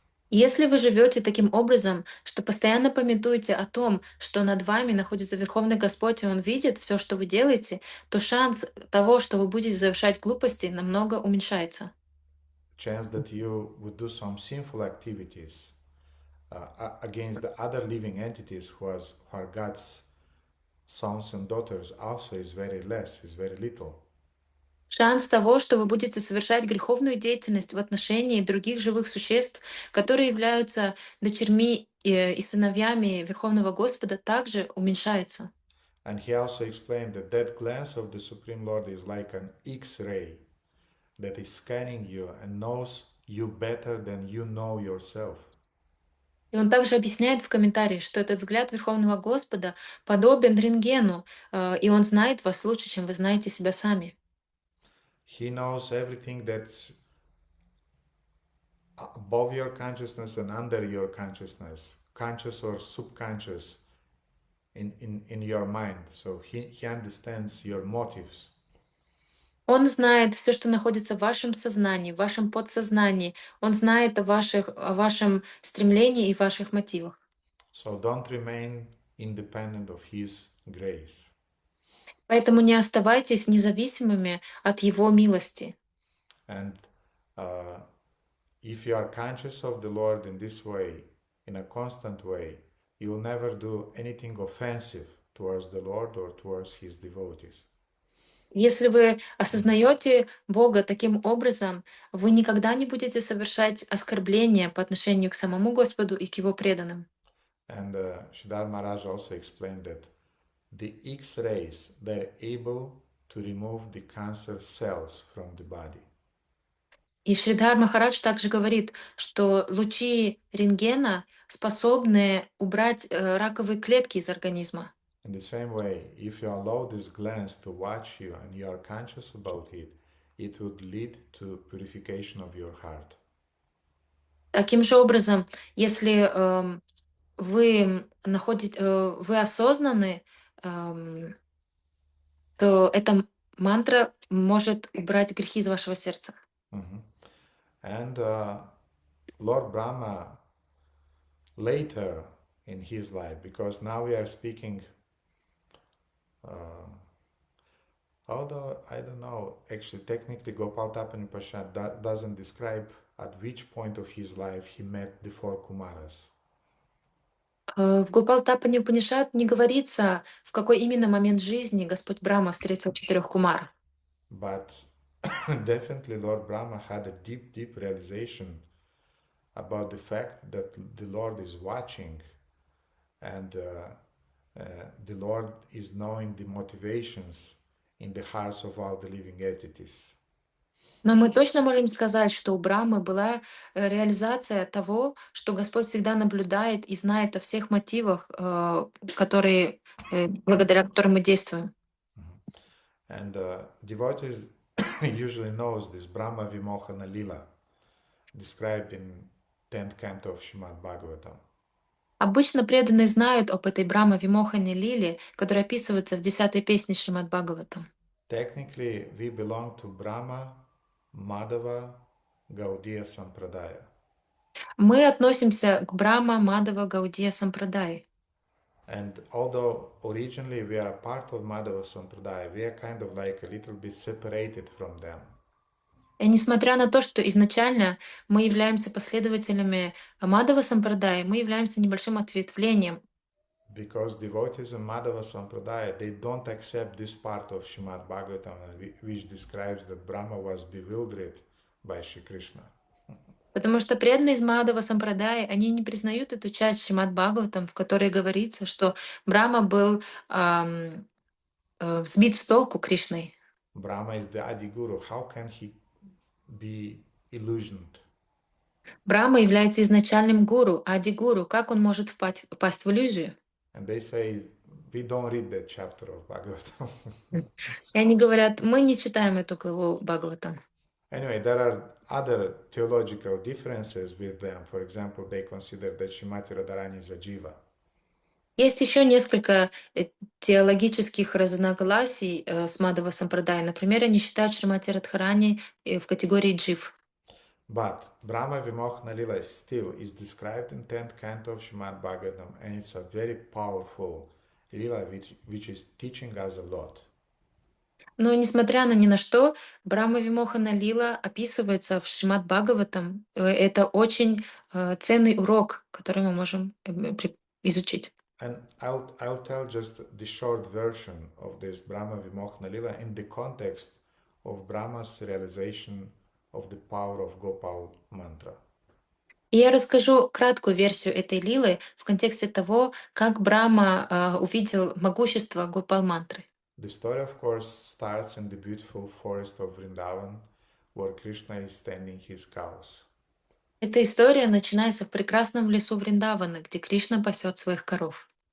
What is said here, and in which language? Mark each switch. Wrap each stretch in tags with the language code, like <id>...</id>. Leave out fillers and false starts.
<ru>Если вы живете таким образом, что постоянно памятуете о том, что над вами находится Верховный Господь, и Он видит все, что вы делаете, то шанс того, что вы будете совершать глупости, намного уменьшается.</ru> <en>Chance that you would do some sinful activities against the other living entities who are God's sons and daughters also is very little.</en> <ru>Шанс того, что вы будете совершать греховную деятельность в отношении других живых существ, которые являются дочерьми и сыновьями Верховного Господа, также уменьшается.</ru> <en>And he also explained that glance of the Supreme Lord is like an X-ray that is scanning you and knows you better than you know yourself.</en> <ru>И он также объясняет в комментарии, что этот взгляд Верховного Господа подобен рентгену, и он знает вас лучше, чем вы знаете себя сами.</ru> <en>He knows everything that's above your consciousness and under your consciousness, conscious or subconscious in your mind. So he understands your motives.</en> <ru>Он знает все, что находится в вашем сознании, в вашем подсознании. Он знает о вашем стремлении и ваших мотивах.</ru> <en>So don't remain independent of his grace.</en> <ru>Поэтому не оставайтесь независимыми от Его милости.</ru> <en>And if you are conscious of the Lord in this way, in a constant way, you will never do anything offensive towards the Lord or towards His devotees.</en> <ru>Если вы осознаете Бога таким образом, вы никогда не будете совершать оскорбления по отношению к самому Господу и к Его преданным.</ru> <en>And Siddhartha Maharaj also explained that the X-rays, they're able to remove the cancer cells from the body.</en> <ru>И Шридхар Махарадж также говорит, что лучи рентгена способны убрать раковые клетки из организма.</ru> <en>In the same way, if you allow this glance to watch you and you are conscious about it, it would lead to purification of your heart.</en> <ru>Таким же образом, если вы осознаны, то эта мантра может убрать грехи из вашего сердца. Mhm.</ru> <en>And Lord Brahma later in his life, because now we are speaking Although, I don't know, actually, technically, Gopalатапани doesn't describe at which point of his life he met the four Kumaras.</en> <ru>В Гопалтапани Упанишад не говорится, в какой именно момент жизни Господь Брахма встретил 4 кумар.</ru> <en>But definitely, Lord Brahma had a deep, deep realization about the fact that the Lord is watching and the Lord is knowing the motivations in the hearts of all the living entities.</en> <ru>Но мы точно можем сказать, что у Брамы была реализация того, что Господь всегда наблюдает и знает о всех мотивах, благодаря которым мы действуем.</ru> <en>And devotees usually knows this Brahma Vimohana Lila, described in 10th canto of Srimad Bhagavatam.</en> <ru>Обычно преданные знают об этой Брахма Вимохане Лиле, которая описывается в 10-й песне Шримад Бхагаватам.</ru> <en>Technically, we belong to Brahma, Madhava, Gaudiya Sampradaya.</en> <ru>Мы относимся к Брахма Мадава Гаудия Сампрадай.</ru> <en>And although originally we are a part of Madhava Sampradaya, we are kind of like a little bit separated from them.</en> <ru>И несмотря на то, что изначально мы являемся последователями Мадава Сампрадай, мы являемся небольшим ответвлением.</ru> <en>Because devotees of Madhava Sampradaya, they don't accept this part of Srimad Bhagavatam which describes that Brahma was bewildered by Shri Krishna.</en> <ru>Потому что преданные из Мадава Сампрадай, они не признают эту часть Шримад Бхагаватам, в которой говорится, что Брахма был сбит с толку Кришной.</ru> <en>Brahma is the Adi Guru. How can he be illusioned?</en> <ru>Брахма является изначальным гуру, ади-гуру. Как он может впасть в иллюзию?</ru> <en>And they say, we don't read that chapter of Bhagavatam.</en> <ru>И они говорят, мы не читаем эту главу Бхагаватам.</ru> <en>Anyway, there are other theological differences with them. For example, they consider that Shrimati Radharani is a jiva.</en> <ru>Есть еще несколько теологических разногласий с Мадава Сампрадай. Например, они считают Шримати Радхарани в категории джив.</ru> <en>But Brahma Vimohana Lila still is described in 10th canto of Srimad Bhagavatam, and it's a very powerful lila which is teaching us a lot.</en> <ru>Но несмотря на ни на что, Брахма Вимохана Лила описывается в Шримад Бхагаватам. Это очень ценный урок, который мы можем изучить.</ru> <en>And I'll tell just the short version of this Brahma Vimohana Lila in the context of Brahma's realization of the power of Gopal Mantra.</en> <ru>И я расскажу краткую версию этой лилы в контексте того, как Брахма увидел могущество Гопал Мантры.</ru> <en>The story, of course, starts in the beautiful forest of Vrindavan, where Krishna is tending his cows.</en> <ru>Эта история начинается в прекрасном лесу Вриндавана, где Кришна пасет своих коров.</ru>